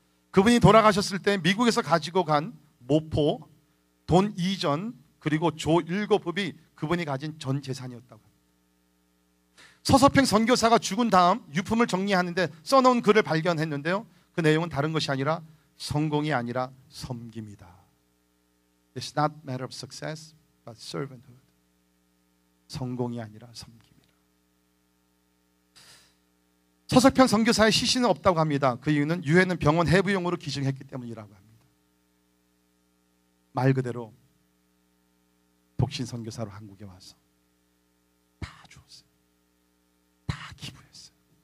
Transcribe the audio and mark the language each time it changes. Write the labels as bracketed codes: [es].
[ko] 그분이 돌아가셨을 때 미국에서 가지고 간 모포, 돈 이전 그리고 조 7법이 그분이 가진 전 재산이었다고 합니다. 서서평 선교사가 죽은 다음 유품을 정리하는데 써놓은 글을 발견했는데요, 그 내용은 다른 것이 아니라 성공이 아니라 섬김이다. [en] It's not matter of success, but servanthood. [ko] 성공이 아니라 섬김이다. 서석평 선교사의 시신은 없다고 합니다. 그 이유는 유해는 병원 해부용으로 기증했기 때문이라고 합니다. 말 그대로 독신 선교사로 한국에 와서 다 주었어요. 다 기부했어요.